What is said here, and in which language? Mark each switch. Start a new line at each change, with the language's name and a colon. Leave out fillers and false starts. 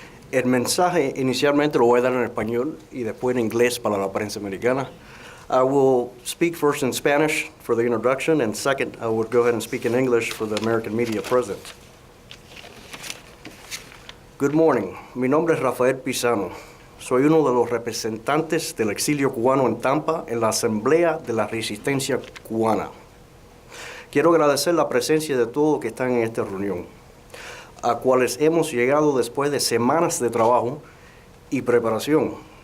Spanish: El mensaje inicialmente lo voy a dar en español y después en inglés para la prensa americana.
English: I will speak first in Spanish for the introduction, and second, I would go ahead and speak in English for the American media present. Good morning.
Spanish: Mi nombre es Rafael Pizano. Soy uno de los representantes del exilio cubano en Tampa en la Asamblea de la Resistencia Cubana. Quiero agradecer la presencia de todos los que están en esta reunión, a cuales hemos llegado después de semanas de trabajo y preparación.